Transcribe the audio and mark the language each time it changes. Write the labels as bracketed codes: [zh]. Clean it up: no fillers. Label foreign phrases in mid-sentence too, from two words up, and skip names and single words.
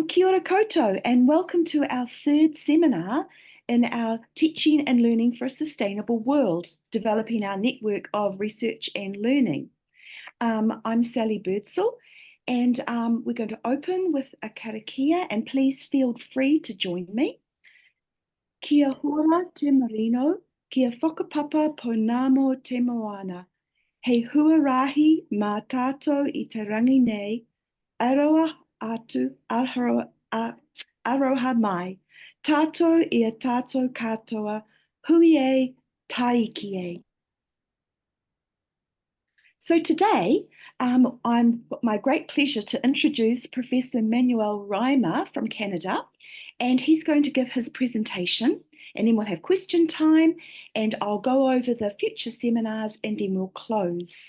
[mi] Kia ora koutou, [en] and welcome to our third seminar in our Teaching and Learning for a Sustainable World, developing our network of research and learning. I'm Sally Birdsall, and we're going to open with a karakia, and please feel free to join me. [mi] Kia hora te marino, kia whakapapa ponamo te moana. Hei huarahi mā tātou I te rangi nei, aroa atu aroha mai. Tātou ia tātou katoa, hui e, taiki e. [en] So today, I'm my great pleasure to introduce Professor Manuel Riemer from Canada, and he's going to give his presentation, and then we'll have question time, and I'll go over the future seminars, and then we'll close.